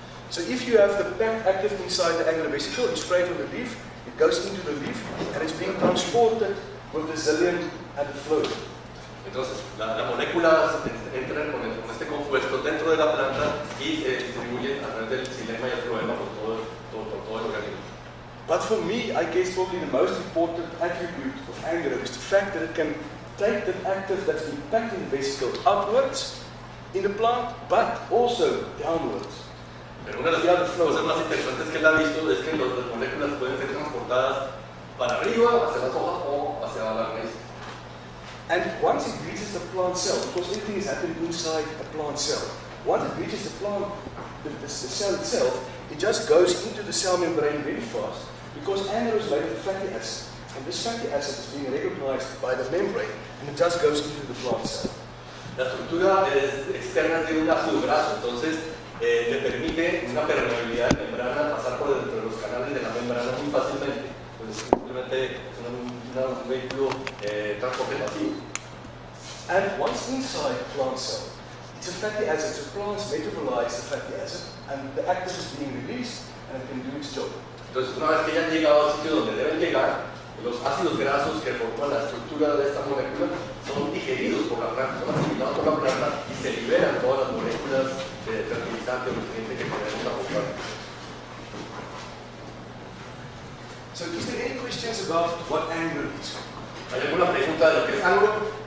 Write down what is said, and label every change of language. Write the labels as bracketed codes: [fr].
[en] So if you have the pack active inside the agro vesicle, you spray it on the leaf, it goes into the leaf, and it's being transported with the xylem and the phloem. [es] Entonces la molécula entra con este compuesto dentro de la planta y se distribuye a través del xilema y el floema por todo el organismo. [en] But for me, I guess probably the most important attribute of agro is the fact that it can take the active that's been packed in the vesicle upwards in the plant, but also downwards. [es] Pero una de las cosas más interesantes que él ha visto es que las moléculas pueden ser transportadas para arriba, hacia las hojas o hacia la raíz. [en] And once it reaches the plant cell, because everything is happening inside a plant cell, once it reaches the plant, the cell itself, it just goes into the cell membrane very fast, because agro is made of fatty acid. And this fatty acid is being recognized by the membrane, and it just goes into the plant cell. [es] La estructura externa tiene un brazo, entonces le permite una permeabilidad de membrana pasar por dentro de los canales de la membrana muy fácilmente. Pues simplemente es un vehículo transporte pasivo. [en] And once inside the plant cell, it's a fatty acid. So plants metabolize the fatty acid, and the active is being released, and it can do its job. [es] Entonces, una vez que ya han llegado al sitio donde deben llegar, los ácidos grasos que forman la estructura de esta molécula son digeridos por la planta, son asimilados por la planta y se liberan todas las moléculas de fertilizante o nutriente que queremos aportar. [en] So, is there any questions about what anger is? [es] ¿Hay alguna pregunta de lo que es ángulo?